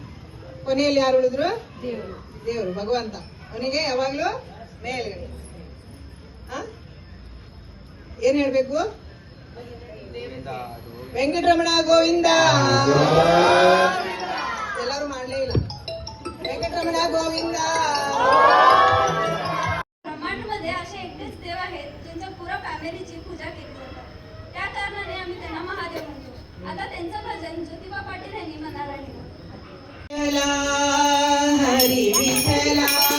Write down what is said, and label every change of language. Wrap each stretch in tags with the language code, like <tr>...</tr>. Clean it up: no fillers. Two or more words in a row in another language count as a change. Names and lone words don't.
<kn>ಕೊನೆಯಲ್ಲಿ ಯಾರು ಉಳಿದ್ರು? ದೇವರು, ಭಗವಂತ. ಅವನಿಗೆ ಯಾವಾಗ್ಲೂ ಮೇಲ್ಗಡೆ ಏನ್ ಹೇಳ್ಬೇಕು? ವೆಂಕಟರಮಣ ಗೋವಿಂದ. ಎಲ್ಲರೂ ಮಾಡ್ಲೇ ಇಲ್ಲ. ವೆಂಕಟरमण गोविंदा.</kn> <mr>ब्रह्मांडमध्ये असे एकटेच देव आहेत ज्यांच्या पुरा फॅमिलीची पूजा केली जाते. त्या कारणाने आम्ही त्यांना महादेव म्हणतो. आता त्यांचं भजन ज्योतिबा पाटील यांनी म्हणायला लिहिलं. हरी विठला,</mr>